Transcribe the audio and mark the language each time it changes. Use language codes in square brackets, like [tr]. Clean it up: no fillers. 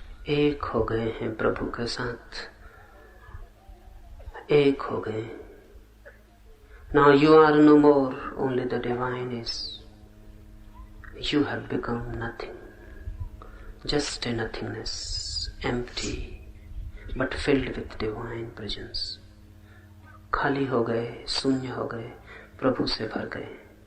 [hi] एक हो गए हैं प्रभु के साथ, एक हो गए। [en] Now you are no more, only the divine is. You have become nothing, just a nothingness, empty, but filled with divine presence. [hi] खाली हो गए, शून्य हो गए, प्रभु से भर गए।